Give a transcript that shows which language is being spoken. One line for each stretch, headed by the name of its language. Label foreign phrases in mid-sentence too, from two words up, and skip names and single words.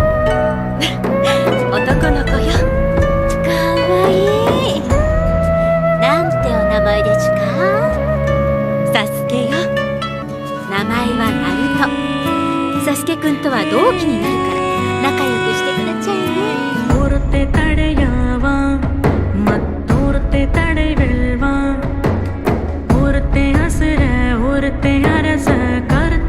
Japanese: 男の子よ。かわいい。なんてお名前でちゅか？サスケよ。名前はナルト。サスケくんとは同期になるから仲良くしてくだちゃいね。
Tamil: ஒருத்தே தடையாவான் மத்தொருத்தே தடை வெல்வான் ஒருத்தே அசுர ஒருத்தே அரச